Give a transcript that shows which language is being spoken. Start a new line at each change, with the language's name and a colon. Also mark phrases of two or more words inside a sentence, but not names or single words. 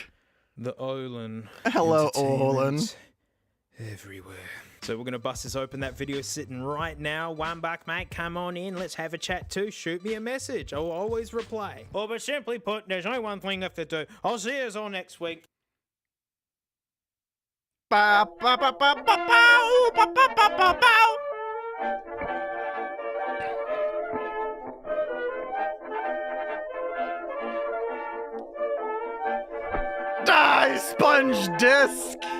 English: The Olin. Hello, Entertainment Olin. Everywhere. So we're gonna bust this open. That video sitting right now. One buck, mate. Come on in. Let's have a chat too. Shoot me a message. I'll always reply. Or but simply put, there's only one thing left to do. I'll see you all next week. Ba, ba, ba, ba, ba, bow, ba, ba, ba, ba, bow. Die, sponge disc!